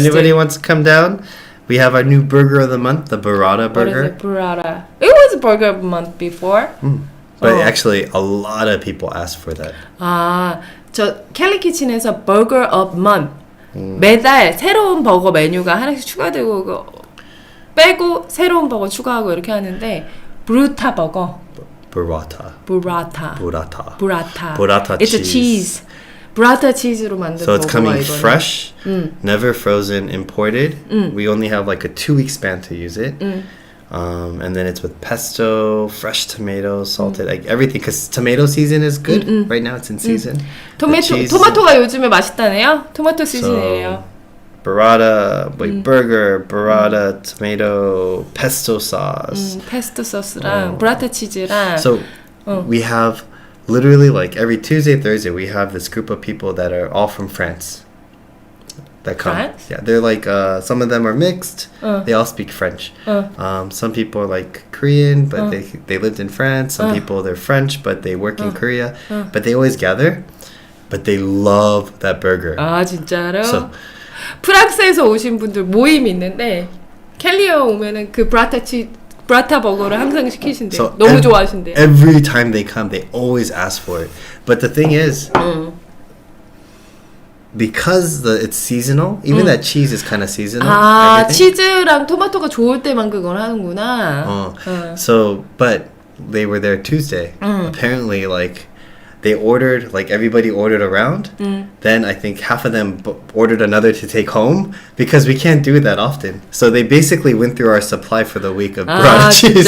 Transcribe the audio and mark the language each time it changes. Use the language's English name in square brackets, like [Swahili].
[English] anybody wants to come down, we have our new burger of the month, the burrata burger. Burrata. It was burger of the month before. But actually, a lot of people asked for that. [Korean] 저 캘리 키친에서 burger of month. 매달 새로운 버거 메뉴가 하나씩 추가되고 그거 빼고 새로운 버거 추가하고 이렇게 하는데 브루타 버거. [English] Burrata. Burrata. Burrata. Burrata. Burrata It's cheese. a cheese. [Korean] Burrata cheese로 만든 [English] So it's [Korean] 버거가 [English] coming [Korean] 이거는. [English] fresh, never frozen, imported. We only have like a 2-week span to use it. And then it's with pesto, fresh tomatoes, salted, like everything. Because tomato season is good. Right now it's in season. [Korean] 토마토가 요즘에 맛있다네요. 토마토 시즌이에요. [English] Burrata, like burger, burrata, tomato, pesto sauce. [Korean] 페스토 소스랑 브라타 치즈랑. [English] So we have literally like every Tuesday, Thursday, we have this group of people that are all from France. That come. France? Yeah, they're like some of them are mixed. They all speak French. Some people are like Korean, but they lived in France. Some people they're French, but they work in Korea. But they always gather. But they love that burger. [Korean] 아 진짜로? [English] So, [Korean] 프랑스에서 오신 분들 모임이 있는데 캘리어 오면은 그 브라타 버거를 항상 시키신대요. [English] So [Korean] 너무 좋아하신대요. [English] Every time they come, they always ask for it. But the thing is, because it's seasonal, even that cheese is kind of seasonal. 아 everything. [Korean] 치즈랑 토마토가 좋을 때만 그걸 하는구나. [English] So, but they were there Tuesday. Apparently, like they ordered, like everybody ordered around. Then I think half of them ordered another to take home because we can't do that often. So they basically went through our supply for the week of burrata cheese.